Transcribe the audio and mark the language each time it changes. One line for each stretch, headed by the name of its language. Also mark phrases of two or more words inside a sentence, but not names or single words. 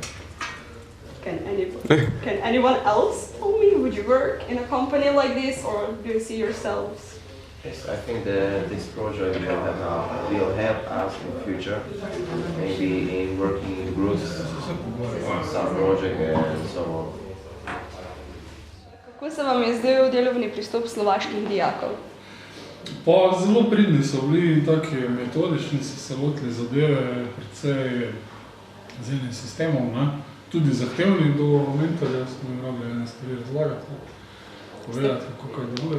English: Can anyone else tell me, would you work in a company like this, or do you see yourselves? Yes, I think that this project will help us in the future, maybe in working in groups on some project and so on.
Slovenian: Kako se vam je zdel delovni pristop slovaških dijakov? Pa zelo pridni so bili in taki metodični, so se lotili zadeve precej z enim sistemom, ne? Tudi zahtevni do mentorja, smo jim rabili ene stvari razlagati, povedati, kako kaj deluje.